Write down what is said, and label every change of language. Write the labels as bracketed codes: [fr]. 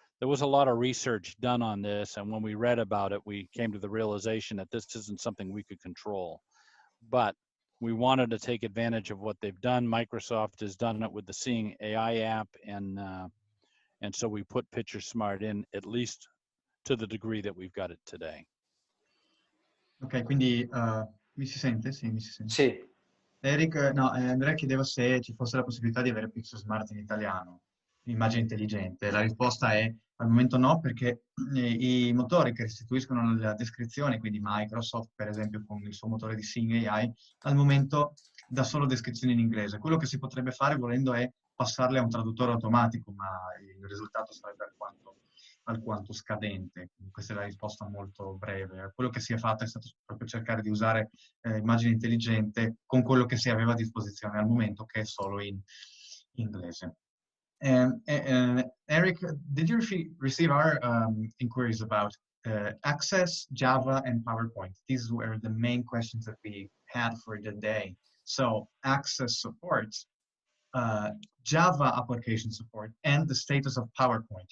[en] there was a lot of research done on this, and when we read about it, we came to the realization that this isn't something we could control. But we wanted to take advantage of what they've done. Microsoft has done it with the Seeing AI app, and so we put Picture Smart in, at least to the degree that we've got it today. [it] Ok, quindi mi si sente? Sì, mi si sente. Sì. Eric, no, Andrea chiedeva se ci fosse la possibilità di avere Pixel Smart in italiano, immagine intelligente. La risposta è al momento no, perché i motori che restituiscono la descrizione, quindi Microsoft per esempio con il suo motore di Seeing AI, al momento dà solo descrizioni in inglese. Quello che si potrebbe fare volendo è passarle a un traduttore automatico, ma il risultato sarebbe alquanto scadente. Questa è la risposta molto breve. Quello che si è fatto è stato proprio cercare di usare immagine intelligente con quello che si aveva a disposizione al momento, che è solo in inglese. [en] Eric, did you receive our inquiries about Access, Java, and PowerPoint? These were the main questions that we had for the day. So Access supports Java application support and the status of PowerPoint.